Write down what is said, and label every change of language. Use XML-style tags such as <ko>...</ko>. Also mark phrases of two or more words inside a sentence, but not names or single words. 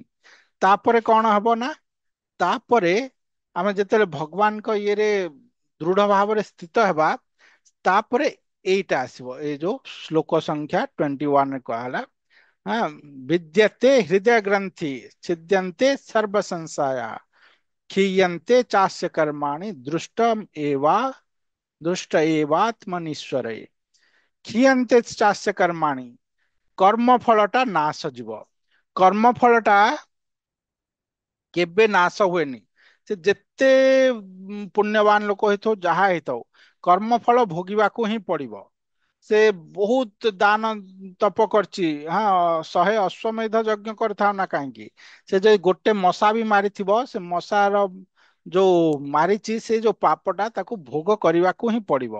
<or>ତାପରେ କଣ ହବ ନା, ତାପରେ ଆମେ ଯେତେବେଳେ ଭଗବାନଙ୍କ ଇଏରେ ଦୃଢ ଭାବରେ ସ୍ଥିତ ହେବା, ତାପରେ ଏଇଟା ଆସିବ, ଏଇ ଯୋଉ ଶ୍ଲୋକ ସଂଖ୍ୟା 21 କୁହାହେଲା।</or> <sa>ହଁ, ବିଦ୍ୟତେ ହୃଦୟ ଗ୍ରନ୍ଥି ଛିଦ୍ୟନ୍ତେ ସର୍ବ ସଂଶୟା क्षीयन्ते चास्य कर्माणि दृष्ट एवात्मनीश्वरे। क्षीयन्ते चास्य कर्माणि,</sa> <or>କର୍ମ ଫଳଟା ନାଶ ଯିବ। କର୍ମ ଫଳଟା କେବେ ନାଶ ହୁଏନି। ସେ ଯେତେ ପୁଣ୍ୟବାନ ଲୋକ ହେଇଥାଉ, ଯାହା ହେଇଥାଉ, କର୍ମ ଫଳ ଭୋଗିବାକୁ ହିଁ ପଡିବ। ସେ ବହୁତ ଦାନ ତପ କରିଛି, ହଁ, 100 ଅଶ୍ୱମେଧ ଯଜ୍ଞ କରିଥାଉ ନା କାହିଁକି, ସେ ଯଦି ଗୋଟେ ମଶା ବି ମାରିଥିବ, ସେ ମଶାର ଯୋଉ ମାରିଛି, ସେ ଯୋଉ ପାପଟା ତାକୁ ଭୋଗ କରିବାକୁ ହିଁ ପଡିବ।</or>